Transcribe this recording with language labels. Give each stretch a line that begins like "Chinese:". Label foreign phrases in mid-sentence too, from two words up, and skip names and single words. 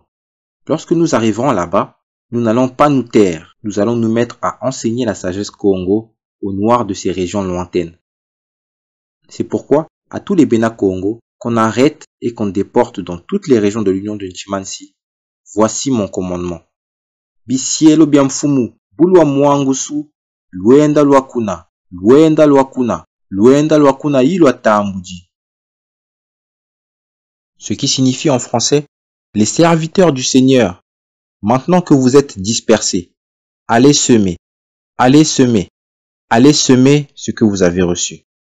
French: Lorsque nous arriverons là-bas, nous n'allons pas nous taire, nous allons nous mettre à enseigner la sagesse Congo aux Noirs de ces régions lointaines. C'est pourquoi, à tous les Bena Congo, qu'on arrête et qu'on déporte dans toutes les régions de l'Union de Nchimansi. Voici mon commandement.
Kongo: Bisielo biamfumu, bulwa mwangusu, luenda luakuna, luenda luakuna, luenda luakuna ilwa tambuji.
French: Ce qui signifie en français, les serviteurs du Seigneur, maintenant que vous êtes dispersés, allez semer, allez semer, allez semer ce que vous avez reçu.